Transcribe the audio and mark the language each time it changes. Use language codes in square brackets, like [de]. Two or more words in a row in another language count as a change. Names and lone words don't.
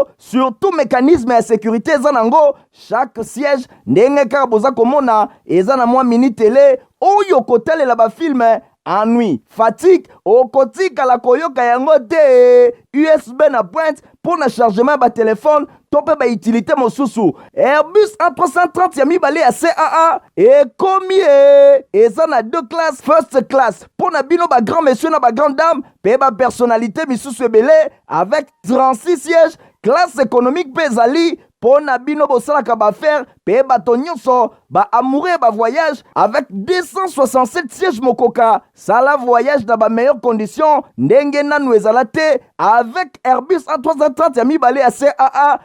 [fr] Surtout mécanisme [ln] ya sécurité eza nango. Chaque siège ndenge kaka boza komona eza na mwa [fr] mini télé [ln] oyo kotalela bafilme [fr] ennui fatigue [ln] okotikala koyoka yango te. USB na pointe pour na chargement ba téléphone to pe ba utilité mosusu. Airbus A330 ya mibale ya CAA ekomi eza na 2 classes. [en] First class [ln] pour na bino ba [fr] grand monsieur [ln] na ba [fr] grande dame [ln] pe ba personnalité misusu ebele avec 36 sièges. [fr] Classe économique [ln] pe ezali pour na bino bosalaka baaffaire pe bato nyonso ba amoureux ba voyage avec 267 sièges mokoka. Sala voyage na ba [fr] meilleures conditions [ln] ndenge nanu ezala te avec Airbus A330 ya mibale ya CAA.